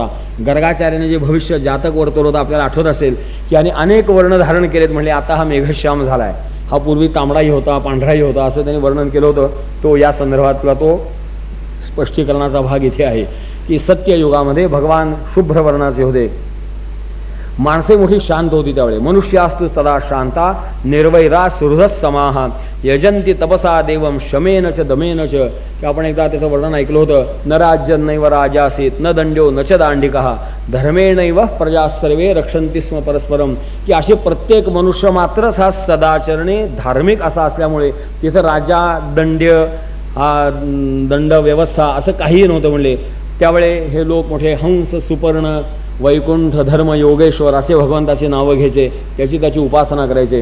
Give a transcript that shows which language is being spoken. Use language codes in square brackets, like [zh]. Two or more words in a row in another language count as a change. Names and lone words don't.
[mr] गर्गाचार्याने जे भविष्य जातक वर्तवलं आपल्याला आठवत असेल की आणि अनेक वर्ण धारण केलेत. म्हणले आता हा मेघश्याम झालाय, हा पूर्वी तांबडाही होता, पांढराही होता, असं त्यांनी वर्णन केलं होतं. तो या संदर्भात किंवा तो स्पष्टीकरणाचा भाग इथे आहे की सत्ययुगामध्ये भगवान शुभ्र वर्णाचे होते. माणसे मोठी शांत होती त्यावेळी. [sa] मनुष्यास्तु तदा शांता निर्वैरा सुहृद समाहा यजंती तपसा देवम शमेन च दमेन च. [mr] की आपण एकदा त्याचं वर्णन ऐकलं होतं. [sa] न राज्यं नैव राजासीत न दंड्यो न च दांडिकः धर्मेणैव प्रजा सर्वे रक्षन्ति स्म परस्परम. [mr] की असे प्रत्येक मनुष्य मात्र हा सदाचरणे धार्मिक असा असल्यामुळे तिथं राजा दंड्य दंड व्यवस्था असं काहीही नव्हतं. म्हणले त्यावेळे हे लोक मोठे हंस सुपर्ण वैकुंठ धर्म योगेश्वर असे भगवंताची नावं घ्यायचे, त्याची उपासना करायचे.